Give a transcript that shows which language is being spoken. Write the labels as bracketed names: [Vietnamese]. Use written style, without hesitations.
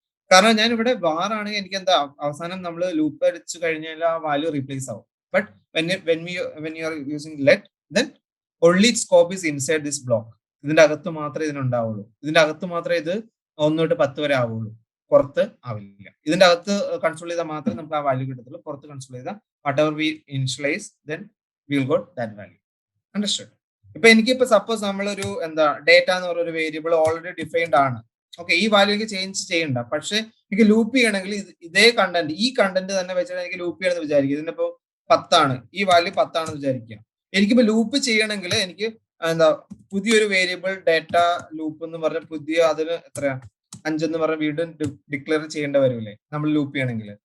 [Malayalam] കാരണം ഞാൻ ഇവിടെ വാർ ആണെങ്കിൽ എനിക്ക് എന്താ അവസാനം നമ്മൾ ലൂപ്പ് അടിച്ചു കഴിഞ്ഞാൽ ആ വാല്യൂ റീപ്ലേസ് ആവും. [English] But when you are using let, then only its scope is inside this block. [Malayalam] ഇതിന്റെ അകത്ത് മാത്രമേ ഇതിനുണ്ടാവുള്ളൂ. ഇതിന്റെ അകത്ത് മാത്രമേ ഇത് 1 തൊട്ട് 10 വരെ ആവുള്ളൂ, പുറത്ത് ആവില്ല. ഇതിന്റെ അകത്ത് കൺസോൾ ചെയ്താൽ മാത്രമേ നമുക്ക് ആ വാല്യൂ കിട്ടത്തുള്ളൂ. പുറത്ത് കൺസോൾ ചെയ്താൽ [English] whatever we initialize, then we will got that value. Understood? [Malayalam] ഇപ്പൊ എനിക്കിപ്പോ സപ്പോസ് നമ്മളൊരു എന്താ ഡേറ്റ എന്ന് പറഞ്ഞ ഒരു വേരിയബിൾ ഓൾറെഡി ഡിഫൈൻഡ് ആണ്. ഓക്കെ, ഈ വാല്യൂ എനിക്ക് ചേഞ്ച് ചെയ്യണ്ട. പക്ഷെ എനിക്ക് ലൂപ്പ് ചെയ്യണമെങ്കിൽ ഇതേ കണ്ടന്റ്, ഈ കണ്ടന്റ് തന്നെ വെച്ചിട്ട് എനിക്ക് ലൂപ്പ് ചെയ്യണമെന്ന് വിചാരിക്കും. ഇതിനിപ്പോ 10 ആണ്, ഈ വാല്യൂ 10 ആണെന്ന് വിചാരിക്കുക. എനിക്കിപ്പോ ലൂപ്പ് ചെയ്യണമെങ്കിൽ എനിക്ക് എന്താ പുതിയൊരു വേരിയബിൾ ഡേറ്റ ലൂപ്പ് എന്ന് പറഞ്ഞ പുതിയ അതിന് എത്രയാ 5 എന്ന് പറഞ്ഞ വീണ്ടും ഡിക്ലെയർ ചെയ്യേണ്ട വരില്ലേ നമ്മൾ ലൂപ്പ് ചെയ്യണമെങ്കിൽ.